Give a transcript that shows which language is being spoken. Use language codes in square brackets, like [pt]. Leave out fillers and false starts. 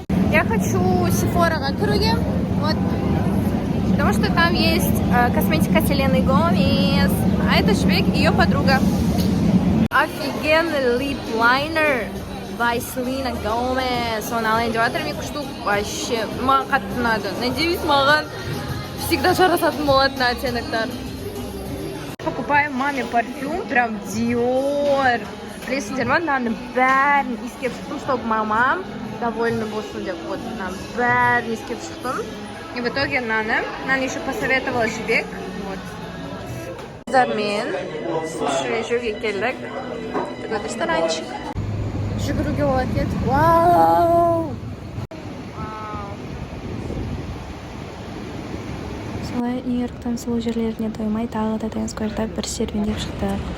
[ru] Я хочу Sephora круги, вот, потому что там есть косметика Селены Гомес, а это Швейк, ее подруга. Офигенный лип-лайнер by Selena Gomez. [kk] Он алайын деп жатыр, мен штук вообще маған қатты ұнады. Надеюсь, маған всегда жарасатын болады на оттеноктар. [ru] Покупаем маме парфюм, прям Dior. [kk] Білесіңдер ма, мынаның бәрін иіскеп шықтым, чтобы мамам довольно болсын деп, вот мынаның бәрін иіскеп шықтым. [ru] И в итоге Нана еще посоветовала Жібек. Вот. [kk] Қыздармен жүруге келдік. [ru] Такой ресторанчик. [kk] Жүгіруге болады еді. Вау! Солай Нью-Йорктан сұлу жерлеріне тоймай тағы да Таймс-скверда бір серуендеп шықты.